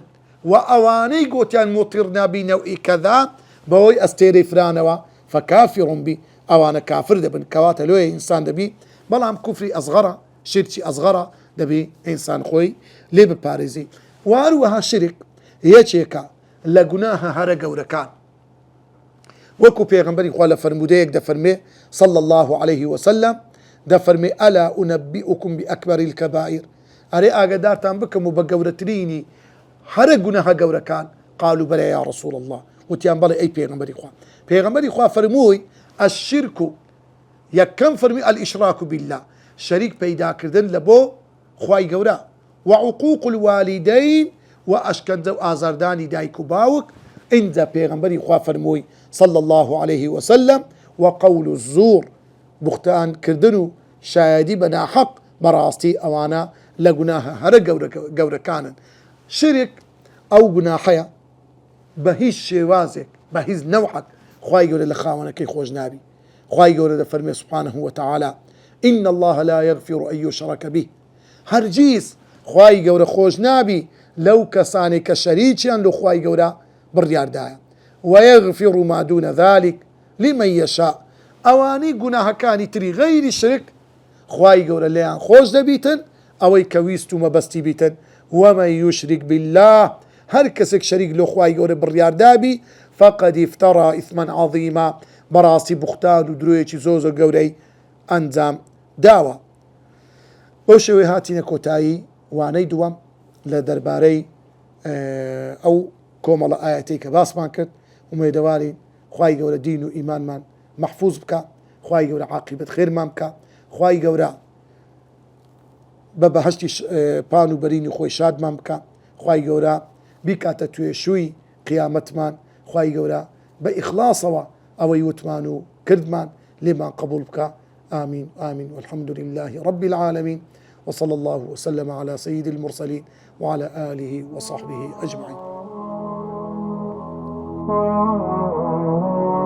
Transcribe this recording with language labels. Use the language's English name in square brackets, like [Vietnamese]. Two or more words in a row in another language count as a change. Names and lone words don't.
[Central Kurdish] و ئەوانەی گوتیان موتیر نابینە و ئیکەدا بەهۆی ئەستێرەی فرانەوە فەکافرون بی، ئەوانە کافر دەبن. کەواتە لۆیە ئینسان دەبی، بەڵام کوفری ئەزغەرە، شرکی ئەزغەرە دەبی ئینسان خۆی لێ بپارێزی. و هەروەها شرک یەکێکە لە گوناهە هەرە گەورەکان، وەکو پێغەمبەری خوا لە فەرمودەیەک دەفەرمێ [Arabic] صلى الله عليه وسلم، [Central Kurdish] دەفەرمێ [Arabic] ئەلا ئونەبئکم بئەکبەری الکەبائر، [Central Kurdish] ئەرێ ئاگادارتان بکەم و بە گەورەترینی هەرە گوناهە گەورەکان. [Arabic] قالوا بەلێ یا رسول الله، [Central Kurdish] وتیان بەڵێ ئەی پێغەمبەری خوا. پێغەمبەری خوا فەرمووی الشرك، یەکەم فەرمی [Arabic] الئیشراک بالله، [Central Kurdish] شەریک پەیداکردن لە بۆ خوای گەورە، [Arabic] وعقوق الوالدین، [Central Kurdish] و ئەشکەنجە و ئازاردانی دایک و باوک. اینجا پێغەمبەری خوا فەرمووی [Arabic] صلى الله عليه وسلم وقول الزور، [Central Kurdish] بوختان کردن و شایدی بە ناحەق، بەڕاستی ئەوانە لە گوناهە هەرە گەورەکانن. شرک ئەو گوناحەیە بە هیچ شێوازێک، بە هیچ نەوعەک خوای گەورە لە خاوەنەکەی خۆش نابی. خوای گەورە دەفەرمێ [Arabic] سبحانه وتعالى إن الله لا يغفر أن يشرك به، [Central Kurdish] هەرگیز خوای گەورە خۆش نابی لەو کەسانێک کە شەریکیان لە خوای گەورە بڕیاردایە. [Arabic] ويغفر ما دون ذلك لمن يشاء، [Central Kurdish] ئەوانەی گوناهەکانی تری غەیری شرک خوای گەورە لێیان خۆش دەبیتن، ئەوەی کە ویست و مەبەستی بیتن. [Arabic] ومن يشرك بالله، [Central Kurdish] هەر کەسێک شەریک لە خوای گەورە بڕیاردابی [Arabic] فقد افترى إثما عظيما، [Central Kurdish] بەڕاستی بوختان و درۆیەکی زۆر زۆر گەورەی ئەنجام داوە. بەو شێوەیە هاتینە کۆتایی وانەی دووەم لە دەربارەی ئەو کۆمەڵە ئاەتەی کە باسمان کرد. ومێدەوارین خوای گەورە دین و ئیمانمان محفوظ بکە، خوای گەورە عاقبەت خێرمان بکە، خوای گەورە بە بەهشتی پان و بەرینی خۆی شادمان بکە، خوای گەورە بیکاتە توێشووی قیامەتمان، خوای گەورە بە ئیخلاسەوە ئەوەی وتمان و کردمان لێمان قبول بکە. [Arabic] آمين آمين والحمد لله رب العالمين وصلى الله وسلم على سيد المرسلين وعلى آله وصحبه أجمعين.